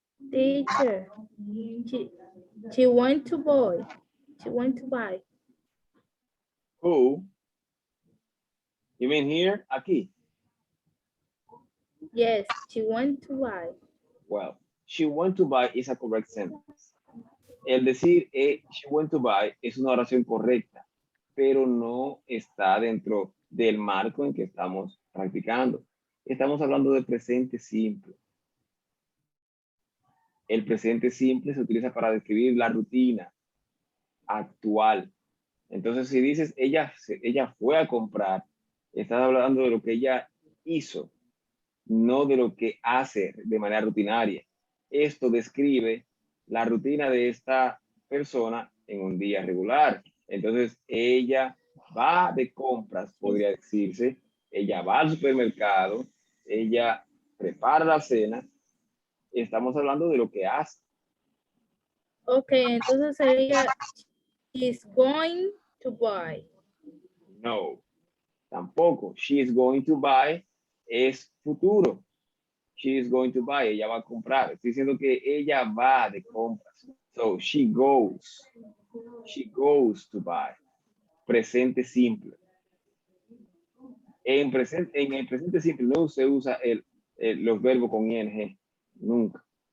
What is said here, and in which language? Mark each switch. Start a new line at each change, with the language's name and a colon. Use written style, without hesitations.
English: teacher. She went to buy. She went to buy. Who? You mean here? Aquí. Yes, she went to buy. Well, she went to buy is a correct sentence.
Spanish: El decir
English: she went to buy
Spanish: es una oración correcta, pero no está dentro del marco en que estamos practicando. Estamos hablando de presente simple. El presente simple se utiliza para describir la rutina actual. Entonces, si dices ella fue a comprar, estás hablando de lo que ella hizo, no de lo que hace de manera rutinaria. Esto describe la rutina de esta persona en un día regular. Entonces, ella va de compras, podría decirse. Ella va al supermercado, ella prepara la cena. Estamos hablando de lo que hace.
English: Okay,
Spanish: entonces sería
English: she's going to buy.
Spanish: No, tampoco.
English: She is going to buy
Spanish: es futuro.
English: She is going to buy,
Spanish: ella va a comprar. Estoy diciendo que ella va de compras.
English: So, she goes. She goes to buy.
Spanish: Presente simple. En el presente simple no se usa los verbos con ing. Nunca.